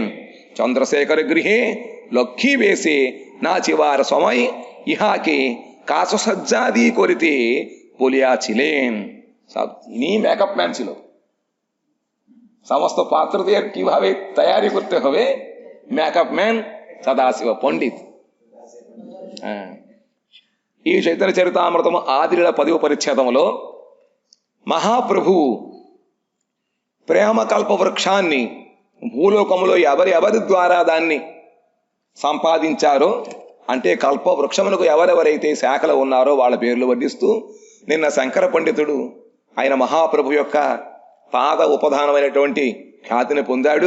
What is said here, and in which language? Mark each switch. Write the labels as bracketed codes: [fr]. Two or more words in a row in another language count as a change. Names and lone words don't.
[bn] চন্দ্রশেখর গৃহে লক্ষ্মী বেশে নাচিবার সময় ইহাকে কাশসজ্জাদি করিতে বলিয়াছিলেন। ইনি [en] makeup man [bn] ছিল। সমস্ত পাত্রদের কিভাবে তৈরি করতে হবে, [en] makeup man [bn] సదాశివ పండిత్. [te] ఈ చైతన్య చరితామృతం ఆదిల 10వ పరిచ్ఛేదంలో మహాప్రభు ప్రేమ కల్ప వృక్షాన్ని భూలోకంలో ఎవరి ద్వారా దాన్ని సంపాదించారో, అంటే కల్ప వృక్షములకు ఎవరెవరైతే శాఖలు ఉన్నారో వాళ్ళ పేర్లు వర్ణిస్తూ నిన్న శంకర పండితుడు ఆయన మహాప్రభు యొక్క పాద ఉపధానమైనటువంటి ఖ్యాతిని పొందాడు.